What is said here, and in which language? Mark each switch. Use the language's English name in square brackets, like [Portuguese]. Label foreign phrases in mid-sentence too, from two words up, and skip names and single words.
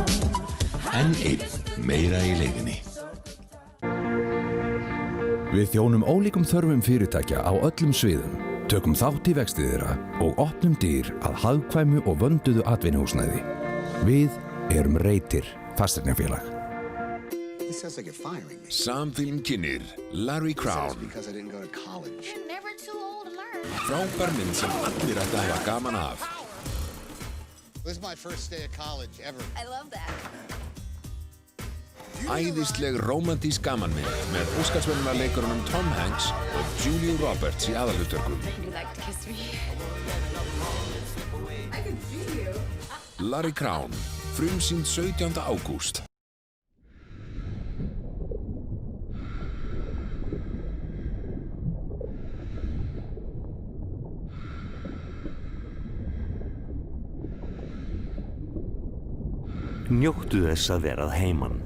[Icelandic] En einn meira í leiðinni. Við þjónum ólíkum þörfum fyrirtækja á öllum sviðum, tökum þátt í vexti þeirra og opnum dyr að hagkvæmu og vönduðu atvinnuhúsnæði. Við erum Reitir fasteignafélag. Samfilm kynnir Larry Crown. Frábær mynd sem allir ættu að hafa gaman af. [English] This is my first day of college ever. I love that. [Icelandic] Æðisleg rómantísk gamanmynd með Óskarsverðlaunarleikurunum Tom Hanks og Julia Roberts í aðalhlutverkum. [English] You like to kiss me? [Icelandic] Larry Crown, frumsýnd 17. ágúst. Njóttu þess að verað heiman.